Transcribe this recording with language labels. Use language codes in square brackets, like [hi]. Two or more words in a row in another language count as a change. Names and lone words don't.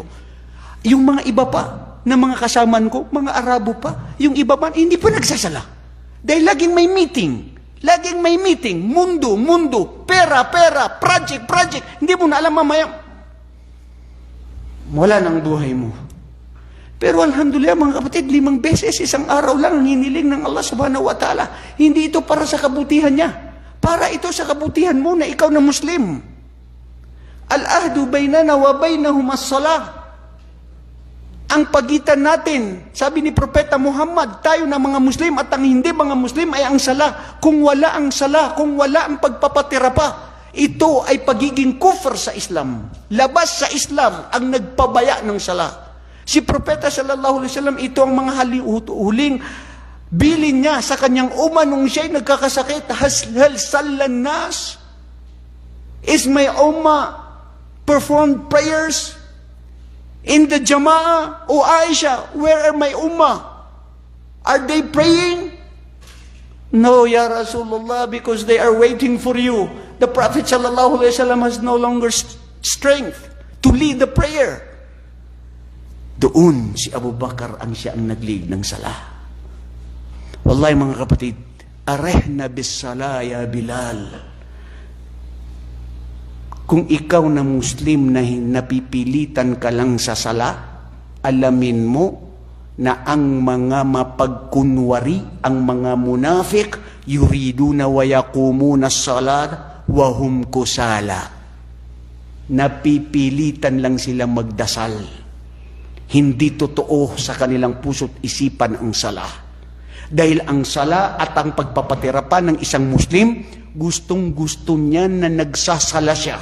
[tl] Yung mga iba pa, na mga kasamaan ko, mga Arabo pa, yung iba pa, hindi pa nagsasala. Dahil laging may meeting. Laging may meeting, mundo, pera, project. Hindi mo na alam mamaya. Wala nang buhay mo. Pero alhamdulillah, mga kapatid, 5 beses isang araw lang ang hiniling ng Allah [ar] سبحانه وتعالى. [tl] Hindi ito para sa kabutihan niya. Para ito sa kabutihan mo na ikaw na Muslim. [ar] العهد بيننا وبينهم الصلاة. [tl] Ang pagitan natin, sabi ni Propeta Muhammad, tayo na mga Muslim at ang hindi mga Muslim ay ang sala. Kung wala ang sala, kung wala ang pagpapatira pa, ito ay pagiging kufr sa Islam. Labas sa Islam ang nagpabaya ng sala. Si Propeta [ar] صلى الله عليه وسلم, [tl] ito ang mga huling bilin niya sa kanyang nung siya'y nagkakasakit. [ar] هل صلى الناس? [en] Is my performed prayers in the Jama'ah? O Aisha, where are my Are they praying? No, [ar] يا رسول الله, [en] because they are waiting for you. The Prophet [ar] صلى الله عليه وسلم [en] has no longer strength to lead the prayer. [tl] Doon si Abu Bakar ang siya ang nag-lead ng salah. Wallahi mga kapatid, [ar] أرحنا بالصلاة يا بلال. [tl] Kung ikaw na Muslim na napipilitan ka lang sa sala, alamin mo na ang mga mapagkunwari, ang mga munafik, [ar] يريدون ويقومون الصلاة وهم كسالى. [tl] Napipilitan lang sila magdasal. Hindi totoo sa kanilang puso't isipan ang sala. Dahil ang sala at ang pagpapatira pa ng isang Muslim, gustong-gusto niya na nagsasala siya.